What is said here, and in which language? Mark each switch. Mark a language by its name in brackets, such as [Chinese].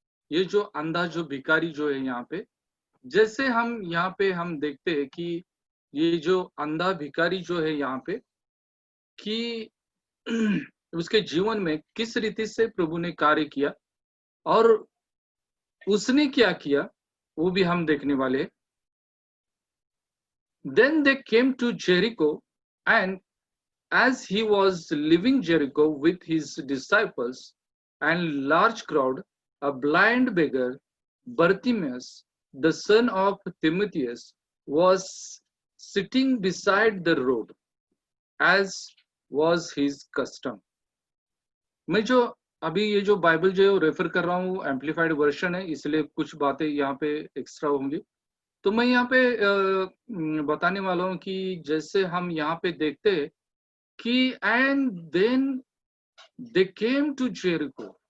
[Hindi] ये जो अंधा जो भिखारी जो है यहाँ पे, जैसे हम यहाँ पे हम देखते हैं कि ये जो अंधा भिखारी जो है यहाँ पे कि उसके जीवन में किस रीति से प्रभु ने कार्य किया और उसने क्या किया वो भी हम देखने वाले हैं। [English] Then they came to Jericho, and as he was leaving Jericho with his disciples and large crowd, a blind beggar, Bartimaeus, the son of Timotheus, was sitting beside the road, as was his custom. [Hindi] मैं जो अभी ये जो Bible जो refer कर रहा हूँ amplified version है, इसलिए कुछ बातें यहाँ पे एक्स्ट्रा होंगी। तो मैं यहाँ पे बताने वाला हूँ कि जैसे हम यहाँ पे देखते हैं कि [English] And then they came to Jericho.